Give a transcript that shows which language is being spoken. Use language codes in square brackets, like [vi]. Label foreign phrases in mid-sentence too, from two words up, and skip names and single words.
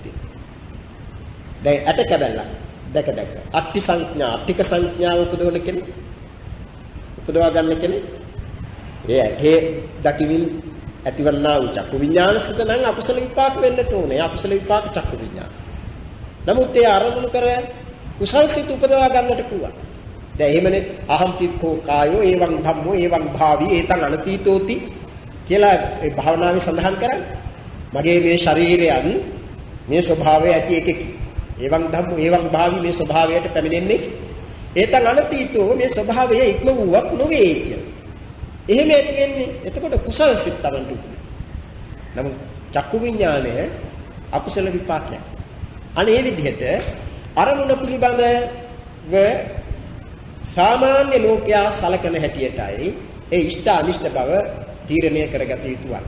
[si] දැන් අට කැබල්ල දැක අට්ටි සංඥා අට්ටික සංඥාව උපදවන කෙනෙක් උපදවා ගන්න කෙනෙක් ඒ දකිමින් ඇතිවන්නා වූ චක්කු විඥාන සිත නම් අකුසල විපාක වෙන්නට ඕනේ. අකුසල විපාක චක්කු විඥාන. නමුත් ඒ ආරමුණු කර කුසල් සිත උපදවා ගන්නට පුළුවන්. දැන් එහෙමනේ [pi] අහම්පික්ඛෝ කායෝ එවං ධම්මෝ එවං භාවී ඒතං අනතීතෝති [si] කියලා ඒ භාවනාවේ සඳහන් කරන්නේ. මගේ මේ ශරීරයන් මේ ස්වභාවය ඇති එකකි. [pi] එවං ධම්මෝ එවං භාවී [si] මේ ස්වභාවයට පැමිණෙන්නේ [pi] ඒතං අනතීතෝ [si] මේ ස්වභාවය ඉක්ම වූවක් නොවේ කියලා. එහෙම ඇති වෙන්නේ එතකොට කුසල සිත් Tamanට උපදින. නමුත් චක්කු විඥානය අකුසල විපාකයක්. අනේ මේ විදිහට අරමුණ පිළිබඳව සාමාන්‍ය ලෝකයා සලකන හැටියටයි ඒ ඉෂ්ඨ අනිෂ්ඨ බව තීරණය කරගත යුතු වන්නේ.